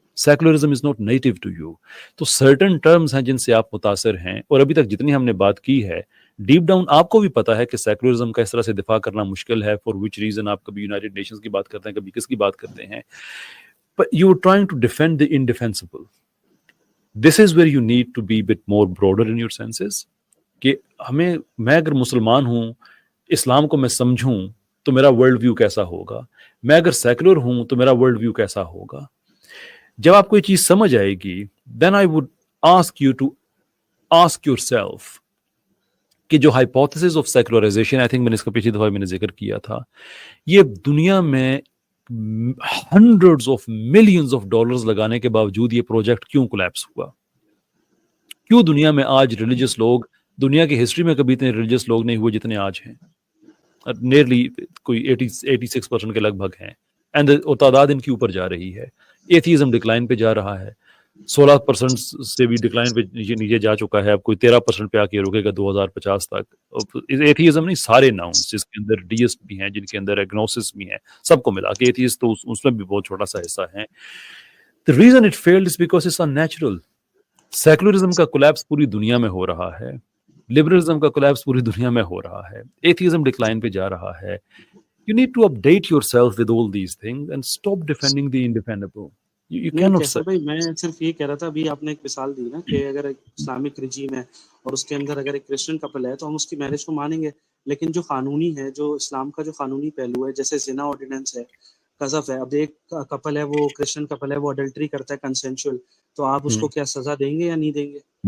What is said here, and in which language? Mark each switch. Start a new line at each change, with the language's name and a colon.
English: Secularism is not native to you.
Urdu: تو certain terms ہیں جن سے آپ متاثر ہیں, اور ابھی تک جتنی ہم نے بات کی ہے ڈیپ ڈاؤن آپ کو بھی پتا ہے کہ سیکولرزم کا اس طرح سے دفاع کرنا مشکل ہے.
English: for which reason
Urdu: آپ کبھی یونائٹڈ نیشنز کی بات کرتے ہیں, کبھی کس کی بات کرتے ہیں,
English: but you are trying to defend the indefensible. This is where you need to be a bit more broader in your senses.
Urdu: کہ میں اگر مسلمان ہوں, اسلام کو میں سمجھوں تو میرا ورلڈ ویو کیسا ہوگا, میں اگر سیکولر ہوں تو میرا ورلڈ ویو کیسا ہوگا. جب آپ کو یہ چیز سمجھ آئے گی,
English: then I would ask you to ask yourself
Urdu: کہ جو hypotheses of secularisation,
English: I think
Urdu: میں نے اس کا پچھلی دفعہ میں نے ذکر کیا تھا, یہ دنیا میں hundreds of millions of dollars لگانے کے باوجود یہ پروجیکٹ کیوں کولیپس ہوا. کیوں دنیا میں آج ریلیجس لوگ, دنیا کی ہسٹری میں کبھی اتنے ریلیجس لوگ نہیں ہوئے جتنے آج ہیں. نیئرلی کوئی 86% کے لگ بھگ ہیں, اینڈ تعداد ان کی اوپر جا رہی ہے. ایتھیزم ڈکلائن پہ جا رہا ہے, 16% سے بھی ڈکلائن پہ نیچے جا چکا ہے, اب کوئی 13% پہ آ کے رکے گا 2050 تک. ایتھیزم نہیں, سارے ناؤنس جس کے اندر ڈیسٹ بھی ہیں, جن کے اندر ایگنوسس بھی ہیں, سب کو ملا کے ایتھیسٹ تو اس میں بھی بہت چھوٹا سا حصہ ہے.
English: The reason it failed is because it's unnatural.
Urdu: Secularism کا کولیپس پوری دنیا میں ہو رہا ہے, لبرلزم کا کولیپس پوری دنیا میں ہو رہا ہے, ایتھیزم ڈکلائن پہ جا رہا ہے.
English: You need to update yourself with all these things and stop defending the indefendable. You cannot say.
Urdu: بھائی میں صرف یہ کہہ رہا تھا, ابھی آپ نے ایک مثال دی نا کہ اگر اسلامک رجیم ہے اور اس کے اندر اگر ایک کرسچن کپل ہے تو ہم اس کی میرج کو مانیں گے, لیکن جو قانونی ہے, جو اسلام کا جو قانونی پہلو ہے, جیسے زنا آرڈیننس ہے, قذف ہے, اب ایک کپل ہے, وہ کرسچن کپل ہے, وہ اڈلٹری کرتا ہے کنسینشول, تو آپ اس کو کیا سزا دیں گے یا نہیں دیں گے؟